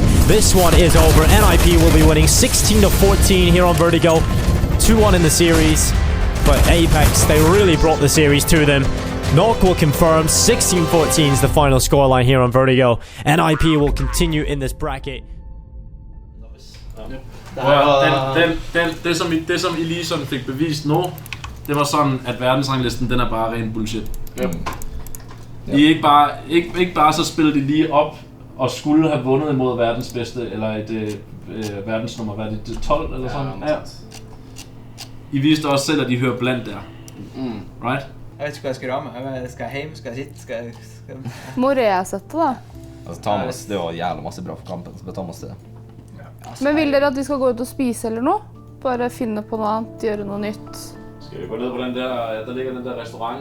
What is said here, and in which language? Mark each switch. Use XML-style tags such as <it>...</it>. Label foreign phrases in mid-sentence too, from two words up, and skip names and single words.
<en>This one is over. NIP will be winning 16-14 here on Vertigo. 2-1 in the series. But Apeks, they really brought the series to them. Knock will confirm 16-14 is the final scoreline here on Vertigo. NIP will continue in this bracket.</en> <da>Det som I lige sådan fik bevist nu, det var sådan, at verdensranglisten, den er bare ren bullshit. I ikke bare så spiller de lige op og skulle have vundet imod verdens bedste, eller et verdensnummer, hvad er det 12 eller sådan? Ja. I viste også selv, at de hører blandt der.</da> <en>Right?</en> <no>Jeg vet ikke hva jeg skal ramme. Skal jeg hjem? Skal jeg sitte? Skal jeg... Morea-settet da? Altså Thomas, det var jævla masse bra for kampen, så bare Thomas det. Men vil dere at vi skal gå ut og spise eller noe? Bare finne på noe annet, gjøre noe nytt? Skal vi gå ned på den der ligger den der restaurant?</no>